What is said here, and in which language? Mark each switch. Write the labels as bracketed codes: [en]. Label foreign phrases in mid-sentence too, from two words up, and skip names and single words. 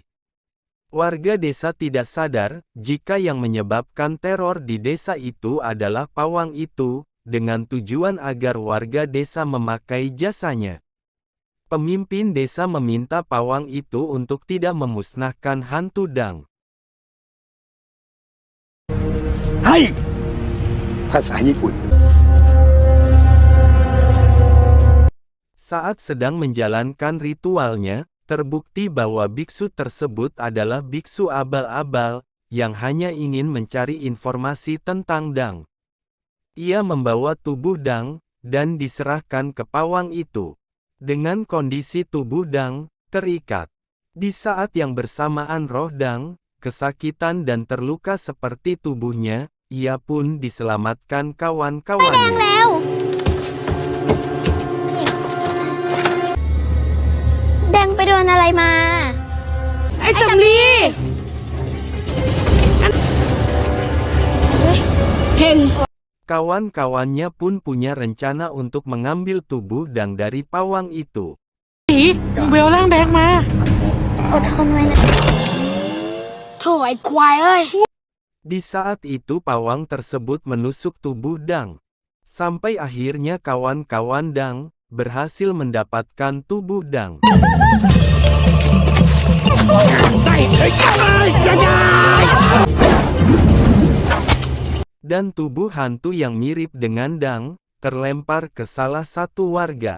[id] Warga desa tidak sadar, jika yang menyebabkan teror di desa itu adalah pawang itu, dengan tujuan agar warga desa memakai jasanya. Pemimpin desa meminta pawang itu untuk tidak memusnahkan hantu Dang. Hai! ภาษาญี่ปุ่น Saat sedang menjalankan ritualnya, terbukti bahwa biksu tersebut adalah biksu abal-abal, yang hanya ingin mencari informasi tentang Dang. Ia membawa tubuh Dang, dan diserahkan ke pawang itu. Dengan kondisi tubuh Dang terikat. Di saat yang bersamaan roh Dang kesakitan dan terluka seperti tubuhnya, ia pun diselamatkan kawan-kawannya. [th] Dang ไปโดนอะไรมา ไอ้สำลี เห็น [id] Kawan-kawannya pun punya rencana untuk mengambil tubuh Dang dari pawang itu. [th] มึงไปเอาร่างแดงมา อดทนไว้นะโถ่ไอ้ควายเอ้ย [id] Di saat itu pawang tersebut menusuk tubuh Dang. Sampai akhirnya kawan-kawan Dang berhasil mendapatkan tubuh Dang. Dan tubuh hantu yang mirip dengan Dang terlempar ke salah satu warga.